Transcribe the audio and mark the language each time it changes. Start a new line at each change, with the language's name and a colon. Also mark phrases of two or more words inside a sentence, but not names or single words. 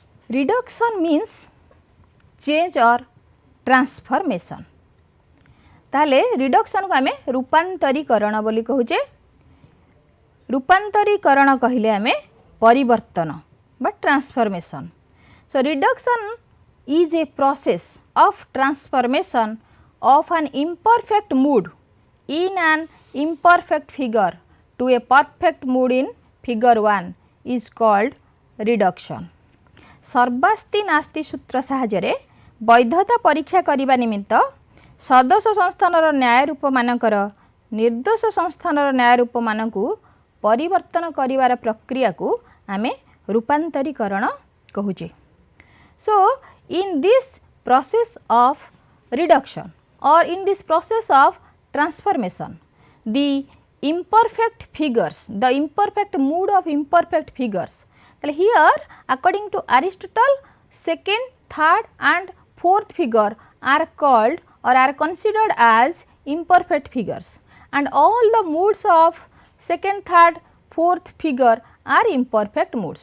English: reduction means change or transformation.
Odia: ତାଲେ ରିଡକ୍ସନ କୁ ଆମେ ରୂପାନ୍ତରୀକରଣ ବୋଲି କହୁଛେ। ରୂପାନ୍ତରୀକରଣ କହିଲେ ଆମେ ପରିବର୍ତ୍ତନ ବା ଟ୍ରାନ୍ସଫର୍ମେସନ।
English: so reduction is a process of transformation of an imperfect mood in an imperfect figure to a perfect mood in figure 1 is called reduction।
Odia: ସର୍ବାସ୍ତି ନାସ୍ତି ସୂତ୍ର ସାହାଯ୍ୟ ବୈଧତା ପରୀକ୍ଷା କରିବା ନିମିତ୍ତ ସଦସ୍ୟ ସଂସ୍ଥାନର ନ୍ୟାୟ ରୂପ ମାନଙ୍କର ନିର୍ଦୋଷ ସଂସ୍ଥାନର ନ୍ୟାୟ ରୂପ ମାନଙ୍କୁ ପରିବର୍ତ୍ତନ କରିବାର ପ୍ରକ୍ରିୟା କୁ ଆମେ ରୂପାନ୍ତରୀକରଣ କହୁଛେ।
English: सो in this process of reduction or in this process of transformation, the imperfect figures, the imperfect mood of imperfect figures, here according to Aristotle, second, third and fourth figure are called or are considered as imperfect figures, and all the moods of second, third, fourth figure are imperfect moods.